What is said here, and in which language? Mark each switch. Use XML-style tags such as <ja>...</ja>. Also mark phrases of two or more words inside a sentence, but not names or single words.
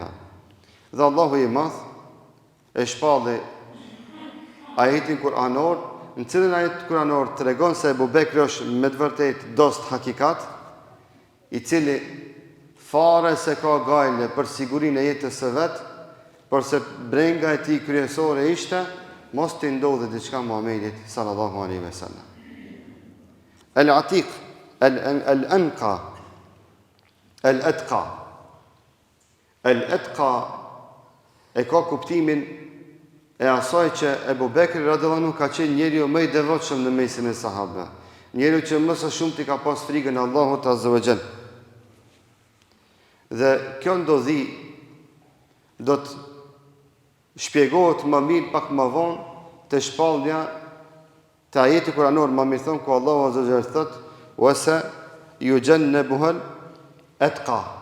<sq>Dhe Allahu i madh e shpalli ajetin kuranor, në cilën ajet kuranor tregon se Ebu Bekri është me të vërtet dost hakikat, i cili fare se ka gajle për sigurinë e jetës së vet, por se brenga e tij kryesore ishte mos të ndodhe diçka Muhamedit</sq> <ar>صلى الله عليه وسلم. العتيق الأنقى الأتقى.</ar> <sq>Al-Atqa e ka kuptimin e asaj që Ebu Bekri</sq> <ar>رضي الله عنه</ar> <sq>ka qenë njeriu më i devotshëm në mesin e sahabëve. Njeriu që më së shumti ka pas frikën e Allahut</sq> <ar>عز وجل.</ar> <sq>Dhe kjo ndodhi do të shpjegohet më mirë pak më vonë të shpallja të ajeti kuranor më mirë thonë ku Allahu</sq> <ar>عز وجل</ar> <sq>thot</sq> <ar>وسيجنبها الأتقى.</ar>